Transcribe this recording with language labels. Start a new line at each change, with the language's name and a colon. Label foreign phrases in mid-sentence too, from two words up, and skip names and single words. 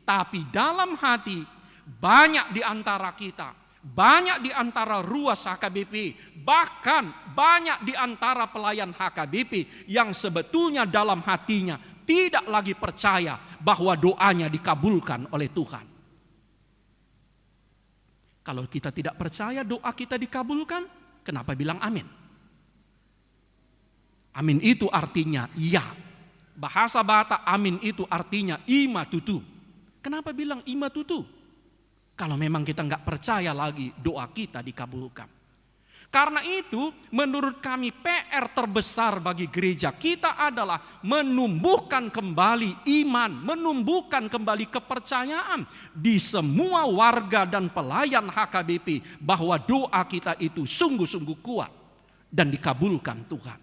Indonesian: Tapi dalam hati banyak di antara kita, banyak di antara ruas HKBP, bahkan banyak di antara pelayan HKBP yang sebetulnya dalam hatinya tidak lagi percaya bahwa doanya dikabulkan oleh Tuhan. Kalau kita tidak percaya doa kita dikabulkan, kenapa bilang amin? Amin itu artinya iya. Bahasa Batak amin itu artinya
Batak Toba: ima tutu.
Indonesian: Kenapa bilang
Batak Toba: ima tutu?
Indonesian: Kalau memang kita nggak percaya lagi doa kita dikabulkan. Karena itu menurut kami PR terbesar bagi gereja kita adalah menumbuhkan kembali iman, menumbuhkan kembali kepercayaan di semua warga dan pelayan HKBP bahwa doa kita itu sungguh-sungguh kuat dan dikabulkan Tuhan.